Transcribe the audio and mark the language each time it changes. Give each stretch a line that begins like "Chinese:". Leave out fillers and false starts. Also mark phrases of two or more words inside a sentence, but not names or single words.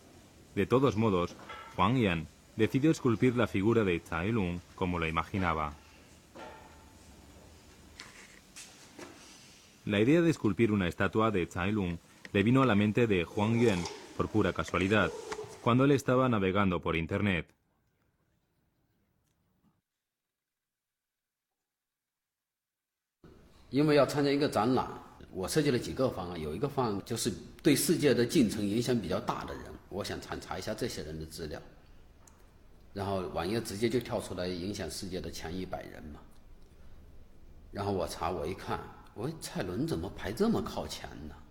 Spanish: De todos modos, Huang Yan decidió esculpir la figura de Tsai Lun como lo imaginaba. La idea de esculpir una estatua de Tsai Lun le vino a la mente de Huang Yan por pura casualidad, cuando él estaba navegando por Internet.
Chinese: 因为要参加一个展览，我设计了几个方案，有一个方案就是对世界的进程影响比较大的人，我想查一下这些人的资料，然后网页直接就跳出来影响世界的前100人嘛。然后我查，我一看，我蔡伦怎么排这么靠前呢？